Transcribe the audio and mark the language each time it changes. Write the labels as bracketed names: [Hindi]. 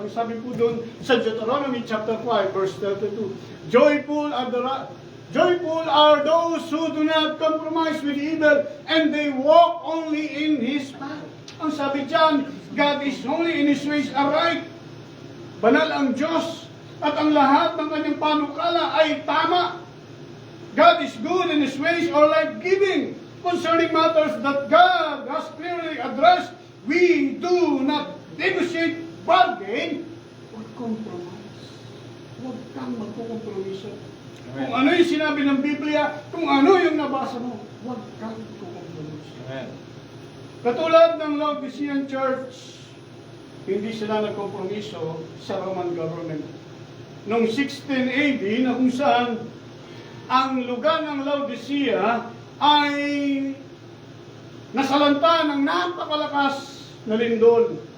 [Filipino] Ang sabi po doon sa Deuteronomy chapter 5, verse 32. [English] Joyful are those who do not compromise with evil and they walk only in His path. [Filipino] Ang sabi dyan, [English] God is only in His ways aright. [Filipino] Banal ang Diyos at ang lahat ng kanyang panukala ay tama. [English] God is good in His ways or life-giving. Concerning matters that God has clearly addressed, we do not negotiate, bargain, or compromise. [Filipino] Huwag kang magkukompromiso. Kung ano yung sinabi ng Biblia, kung ano yung nabasa mo, huwag kang magkukompromiso. Katulad ng Laodicean Church, hindi sila nagkompromiso sa Roman government. Noong 16 AD, na kung saan ang lugar ng Laodicea ay nasalanta ng napakalakas na lindol.